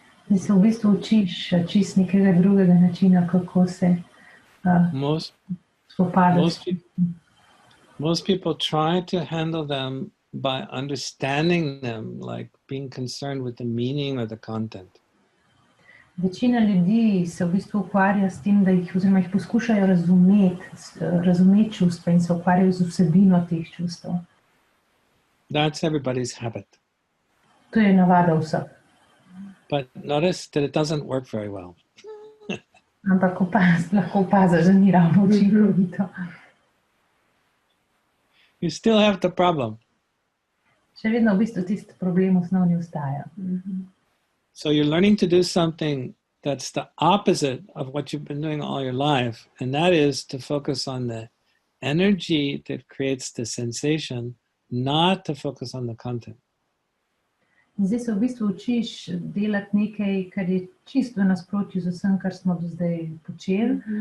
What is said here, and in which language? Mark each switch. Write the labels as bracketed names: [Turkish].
[Slovenian] In se v bistvu učiš čist nekega drugega načina, kako se spopadaš. [English] Most people try to handle them by understanding them, like being concerned with the meaning or the content. [Slovenian] Večina ljudi se v bistvu ukvarja s tem, da jih poskušajo razumeti čustva in se ukvarjajo z vsebino teh čustev. [English] That's everybody's habit. [Slovenian] To je navada vseh. [English] But notice that it doesn't work very well. [Slovenian] Ampak lahko opaziš, da ni ravno učinkovito. [English] You still have the problem. [Slovenian] Še vedno v bistvu tisti problem osnovni ostaja. [English] So you're learning to do something that's the opposite of what you've been doing all your life, and that is to focus on the energy that creates the sensation, not to focus on the content. [Slovenian] In zdaj se v bistvu učiš delati nekaj, kar je čisto v nasprotju z vsem, kar smo do zdaj počeli.